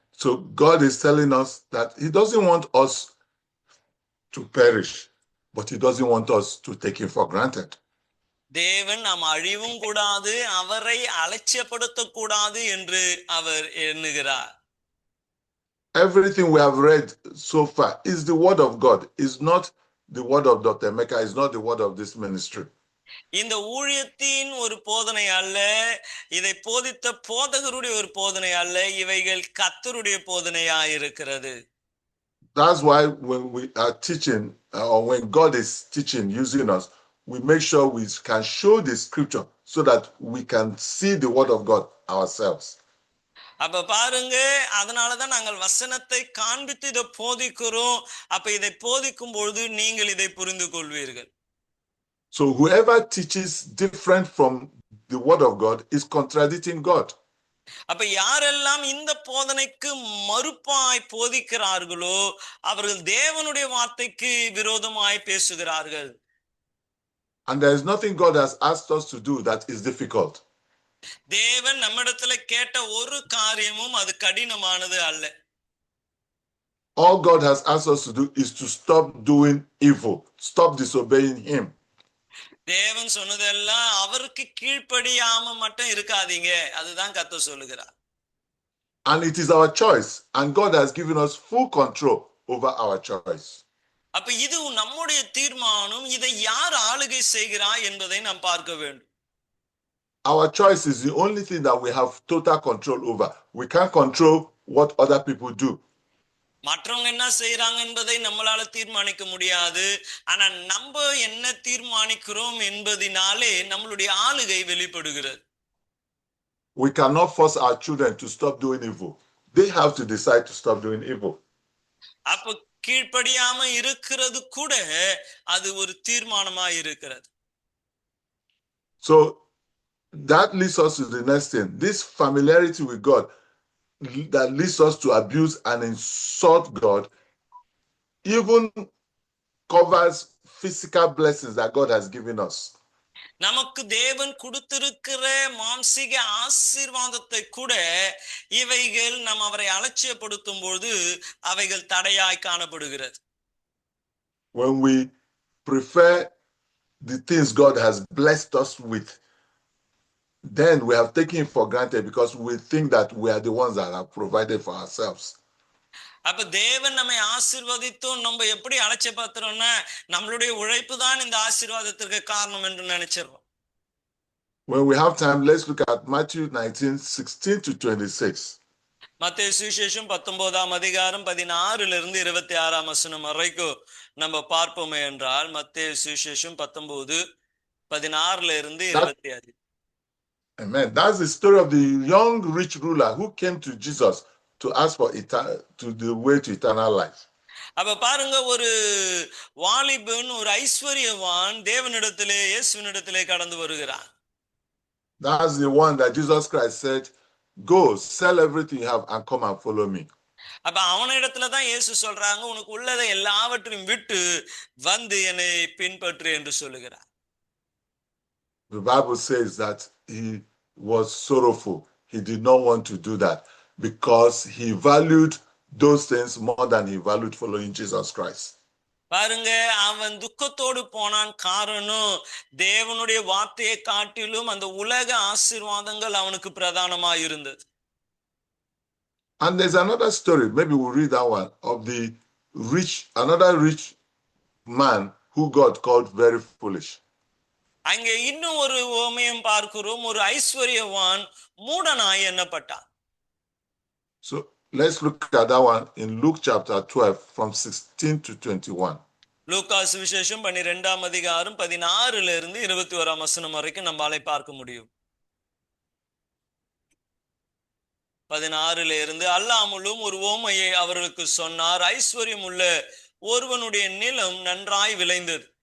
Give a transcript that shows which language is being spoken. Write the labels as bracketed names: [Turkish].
[English] So God is telling us that he doesn't want us to perish, but he doesn't want us to take him for granted. [Tamil] தேவன் நாம் அழிவும் கூடாது, அவரை அலட்சியப்படுத்த கூடாது என்று அவர் எண்ணுகிறார். [English] Everything we have read so far is the word of God. It's not the word of Dr. Emeka. It's not the word of this ministry. [Tamil] இந்த ஊழியத்தின் ஒரு போதனை அல்ல, இதை போதித்த போதகருடைய ஒரு போதனை அல்ல, இவைகள் கர்த்தருடைய போதனையாய் இருக்கிறது. [English] That's why when we are teaching, or when God is teaching using us, we make sure we can show the scripture so that we can see the word of God ourselves. [Tamil] அப்ப பாருங்க, அதனாலதான் நாங்கள் வசனத்தை காண்பித்து இதை போதிக்கிறோம். அப்ப இதை போதிக்கும் பொழுது நீங்கள் இதை புரிந்து கொள்வீர்கள். [English] So whoever teaches different from the word of God is contradicting God. [Tamil] அப்ப யாரெல்லாம் இந்த போதனைக்கு மறுப்பாய் போதிக்கிறார்களோ அவர்கள் தேவனுடைய வார்த்தைக்கு விரோதமாய் பேசுகிறார்கள். [English] And there is nothing God has asked us to do that is difficult. [Tamil] தேவன் நம்மிடத்துல கேட்ட ஒரு காரியமும் அது கடினமானது அல்ல. [English] All God has asked us to do is to stop doing evil, stop disobeying Him. [Tamil] தேவன் சொன்னதெல்லாம் அவருக்கு கீழ்ப்படியாம மட்டும் இருக்காதீங்க, அதுதான் கர்த்தர் சொல்லுகிறார். [English] And it is our choice, and God has given us full control over our choice. [Tamil] அப்ப இது நம்முடைய தீர்மானம். இதை யார் ஆளுகை செய்கிறார் என்பதை நாம் பார்க்க வேண்டும். [English] Our choice is the only thing that we have total control over. We can't control what other people do. [Tamil] மற்றவங்க என்ன செய்யறாங்க என்பதை நம்மளால தீர்மானிக்க முடியாது. ஆனா நம்ம என்ன தீர்மானிக்கிறோம் என்பதினாலே நம்மளுடைய ஆளுகை வெளிப்படுகிறது. [English] We cannot force our children to stop doing evil. They have to decide to stop doing evil. [Tamil] அப்ப கீழ்ப்படியாம இருக்கிறது கூட அது ஒரு தீர்மானமா இருக்கிறது. [English] So that leads us to the next thing. This familiarity with God that leads us to abuse and insult God even covers physical blessings that God has given us. [Tamil] நமக்கு தேவன் கொடுத்திருக்கிற மாம்சீக ஆசீர்வாதத்தை கூட இவைகள் நாம் அவரை அலட்சியப்படுத்தும் போது அவைகள் தடையாய் காணப்படுகிறது. [English] When we prefer the things God has blessed us with, then we have taken it for granted because we think that we are the ones that have provided for ourselves. [Tamil] அப்ப தேவன் நம்மை ஆசீர்வதித்தும் நம்ம எப்படி அலட்சியப்படுத்துறோம்னா நம்மளுடைய உழைப்பு தான் இந்த ஆசீர்வாதத்திற்கு காரணம் என்று நினைச்சிடறோம். [English] When we have time, let's look at Matthew 19:16 to 26. [Tamil] மத்தேயு சுவிசேஷம் 19ஆம் அதிகாரம் 16 இருந்து 26ஆம் வசனம் வரைக்கும் நம்ம பார்ப்போமே என்றால் மத்தேயு சுவிசேஷம் 19:16 இருந்து 26. [English] Amen. That's the story of the young rich ruler who came to Jesus to ask for the way to eternal life. [Tamil] அப்ப பாருங்க, ஒரு வாலிபன், ஒரு ஐஸ்வரியவான் தேவனிடத்திலே இயேசுவினிடத்திலே கடந்து வருகிறான். [English] That's the one that Jesus Christ said, "Go, sell everything you have and come and follow me." [Tamil] அப்ப அவனிடத்துல தான் இயேசு சொல்றாங்க, உனக்கு உள்ளதை எல்லாவற்றையும் விட்டு வந்து என்னை பின்பற்று என்று சொல்லுகிறார். [English] The Bible says that he was sorrowful. He did not want to do that because he valued those things more than he valued following Jesus Christ. [Tamil] பாருங்க, அவன் துக்கத்தோடு போனான். காரணம், தேவனுடைய வார்த்தையை காட்டிலும் அந்த உலக ஆசீர்வாதங்கள் அவனுக்கு பிரதானமாக இருந்தது. [English] And there's another story, maybe we'll read that one, of another rich man who God called very foolish. [Tamil] அங்கே இன்னும் ஒரு உவமையும் பார்க்கிறோம். ஒரு ஐஸ்வரியவான் மூடனாய் எண்ணப்பட்டான். [English] So let's look at that one in Luke chapter 12 from 16 to 21. [Tamil] லூக்கா சுவிசேஷம் 12ஆம் அதிகாரம் 16 இருந்து 21ஆம் வசனம் வரைக்கும் நம்மால பார்க்க முடியும். 16 இருந்து, அல்லாமலும் ஒரு உவமையை அவர்களுக்கு சொன்னார். ஐஸ்வர்யம் உள்ள ஒருவனுடைய நிலம் நன்றாய் விளைந்தது.